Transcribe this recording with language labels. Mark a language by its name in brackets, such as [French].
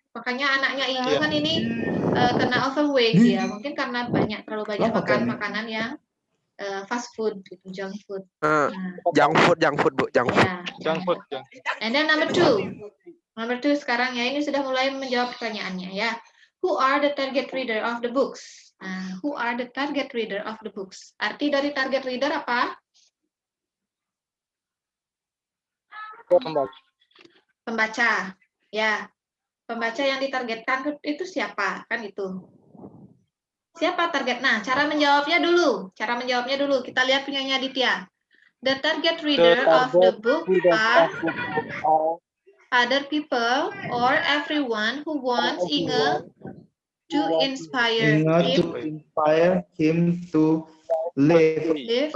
[Indonesian] Makanya anaknya Inge kan ini kena overweight ya, mungkin karena terlalu banyak makan makanan yang fast food, gitu, junk food. [English] Junk food, Bu. Junk food. [Indonesian] Ya, [English] Junk food. And then number two [Indonesian] sekarang ya, ini sudah mulai menjawab pertanyaannya ya. [English] Who are the target reader of the books? Who are the target reader of the books? [Indonesian] Arti dari target reader apa? Pembaca. Ya. Pembaca yang ditargetkan itu siapa? Kan itu. Siapa target? Nah, cara menjawabnya dulu. Cara menjawabnya dulu. Kita lihat punyanya Ditya. [English] The target reader of the book are other people or everyone who wants Inge to inspire him. to inspire him to live Live,